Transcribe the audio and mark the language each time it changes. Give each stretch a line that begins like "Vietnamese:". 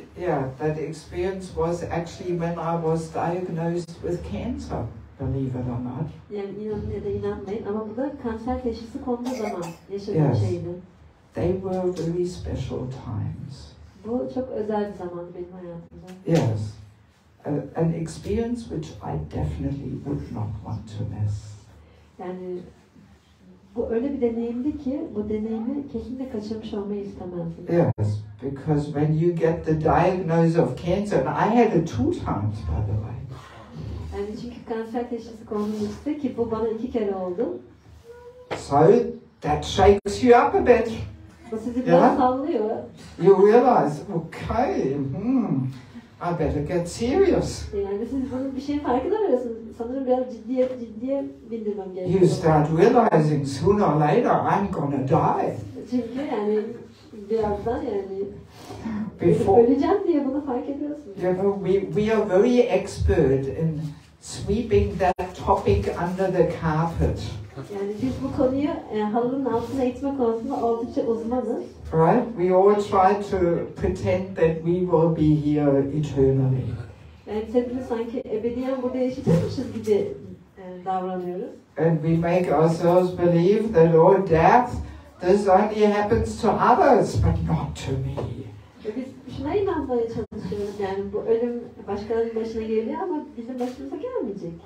English: Yeah, that experience was actually when I was diagnosed with cancer, believe it or not.
Turkish: Yani inanın ya da inanmayın ama bu da kanser teşhisi konduğu zaman yaşadığım şeydi.
English: They were very special times.
Turkish: Bu çok özel bir zamandı benim hayatımda.
English: Yes, an experience which I definitely would not want to miss.
Turkish: Yani bu öyle bir deneyimdi ki bu deneyimi kesinlikle kaçırmış olmayı istemezdim.
English: Yes, because when you get the diagnosis of cancer, and I had it 2 times, by the way.
Turkish: Yani çünkü kanser teşhisi konulmuştu ki bu bana 2 kere oldu.
English: So that shakes you up a bit.
Turkish: Bu sizi biraz sallıyor.
English: You realize, okay, I better get serious.
Turkish: Yani siz bunun bir şeyin farkına varıyorsunuz. Sanırım biraz ciddiye bindirmem gerekiyor.
English: You start realizing sooner or later I'm gonna die.
Turkish: Çünkü yani birazdan yani öleceğim diye bunu fark ediyorsunuz.
English: You know, we are very expert in sweeping that topic under the carpet.
Turkish: Yani biz bu konuyu halının altına itme konusunda oldukça uzmanız.
English: Right? We all try to pretend that we will be here eternally.
Turkish: Yani hepimiz sanki ebediyen burada yaşayacakmışız gibi davranıyoruz.
English: And we make ourselves believe that oh, death, this only happens to others, but not to me.
Turkish: Biz şuna inanmaya çalışıyoruz, yani bu ölüm başkalarının başına geliyor ama bizim başımıza gelmeyecek.